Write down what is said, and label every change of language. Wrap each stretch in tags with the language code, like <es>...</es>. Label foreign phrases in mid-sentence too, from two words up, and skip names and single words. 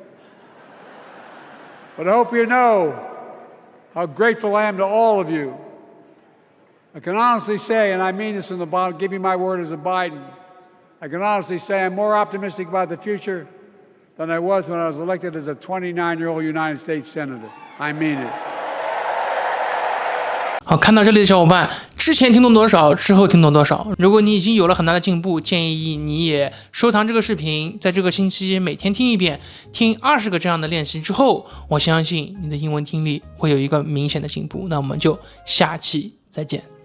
<en>But I hope you know how grateful I am to all of you. I can honestly say, and I mean this from the bottom, give you my word as a Biden, I can honestly say I'm more optimistic about the future than I was when I was elected as a 29-year-old United States Senator. I mean it.</en> <zh>好，看到這裡的小伙伴，之前聽懂多少，之後聽懂多少？如果你已經有了很大的進步，建議你也收藏這個視頻，在這個星期每天聽一遍，聽20個這樣的練習之後，我相信你的英文聽力會有一個明顯的進步。那我們就下期再見。</zh>